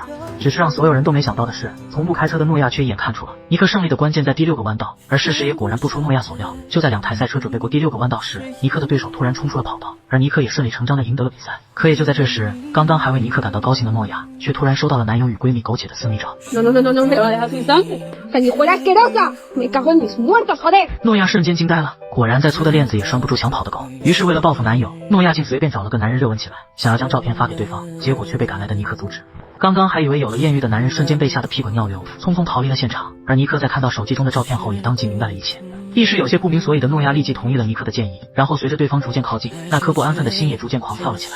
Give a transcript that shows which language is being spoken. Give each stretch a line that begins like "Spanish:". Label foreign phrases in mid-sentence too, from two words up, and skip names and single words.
Chinese: 只是让所有人都没想到的是，从不开车的诺亚却一眼看出了尼克胜利的关键在第6个弯道，而事实也果然不出诺亚所料，就在2台赛车准备过第6个弯道时，尼克的对手突然冲出了跑道，而尼克也顺理成章地赢得了比赛。可也就在这时，刚刚还为尼克感到高兴的诺亚，却突然收到了男友与闺蜜苟且的私密照。
Spanish: No, no, no, no, no, me lo dejas sin sangre. Sanguijuela asquerosa. Me cago en mis muertos, joder.
Chinese: 诺亚瞬间惊呆了，果然再粗的链子也拴不住想跑的狗。于是为了报复男友，诺亚竟随便找了个男人热吻起来，想要将照片发给对方，结果却被赶来的尼克阻止。刚刚还以为有了艳遇的男人瞬间被吓得屁滚尿流，匆匆逃离了现场。而尼克在看到手机中的照片后，也当即明白了一切。一时有些不明所以的诺亚立即同意了尼克的建议，然后随着对方逐渐靠近，那颗不安分的心也逐渐狂跳了起来。